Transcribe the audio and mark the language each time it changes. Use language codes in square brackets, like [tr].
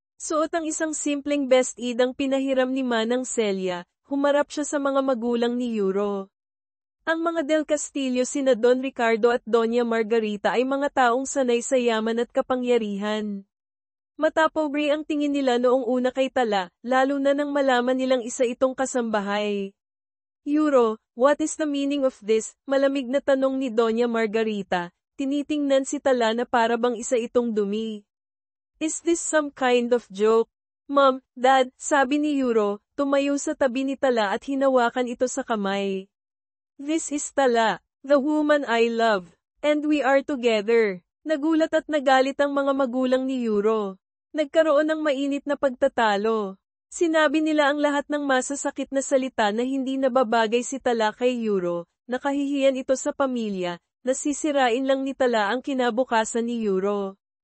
[tl] Suot ang isang simpleng best-id ang pinahiram ni Manang Celia, humarap siya sa mga magulang ni Euro. Ang mga Del Castillo sina Don Ricardo at Doña Margarita ay mga taong sanay sa yaman at kapangyarihan. Matapobre ang tingin nila noong una kay Tala, lalo na nang malaman nilang isa itong kasambahay. Euro, [en] what is the meaning of this? [tl] Malamig na tanong ni Doña Margarita, tinitingnan si Tala na para bang isa itong dumi. [en] Is this some kind of joke? Mom, Dad, [tl] sabi ni Euro, tumayo sa tabi ni Tala at hinawakan ito sa kamay. [en] This is Tala, the woman I love, and we are together. [tl] Nagulat at nagalit ang mga magulang ni Euro. Nagkaroon ng mainit na pagtatalo. Sinabi nila ang lahat ng masasakit na salita na hindi nababagay si Tala kay Euro, nakahihiyan ito sa pamilya, nasisirain lang ni Tala ang kinabukasan ni Euro.